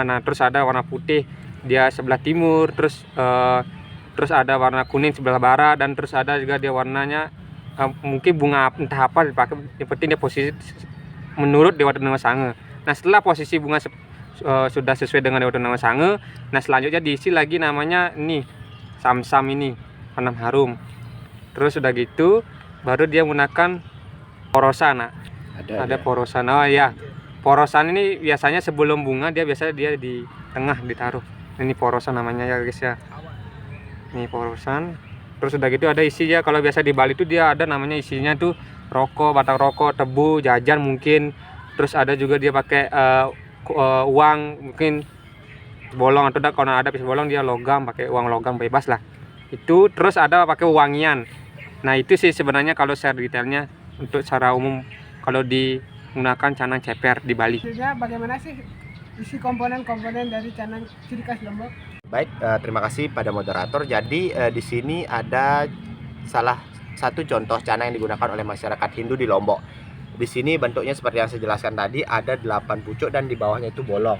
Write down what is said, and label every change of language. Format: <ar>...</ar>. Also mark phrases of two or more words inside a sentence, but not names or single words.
<id>Nah terus ada warna putih dia sebelah timur, terus ada warna kuning sebelah barat, dan terus ada juga dia warnanya mungkin bunga entah apa dipakai, yang penting dia posisi menurut Dewa Tenau Sangga. Nah setelah posisi bunga sudah sesuai dengan Dewa Tenau Sangga, nah selanjutnya diisi lagi namanya ini samsam ini penam harum. Terus sudah gitu baru dia menggunakan porosan. Nah, ada porosan. Oh ya, porosan ini biasanya sebelum bunga dia di tengah ditaruh. Ini porosan namanya ya guys ya. Ini porosan. Terus sudah gitu ada isi ya, kalau biasa di Bali itu dia ada namanya isinya tuh rokok, batang rokok, tebu, jajan mungkin. Terus ada juga dia pakai uang mungkin bolong, atau kalau ada pisau bolong dia logam, pakai uang logam bebas lah. Itu terus ada pakai wangian. Nah itu sih sebenarnya kalau share detailnya untuk secara umum kalau digunakan canang ceper di Bali. Sebenarnya bagaimana sih isi komponen-komponen dari canang ciri khas Lombok. Baik, terima kasih pada moderator. Jadi di sini ada salah satu contoh canang yang digunakan oleh masyarakat Hindu di Lombok. Di sini bentuknya seperti yang saya jelaskan tadi, ada 8 pucuk dan di bawahnya itu bolong.</id>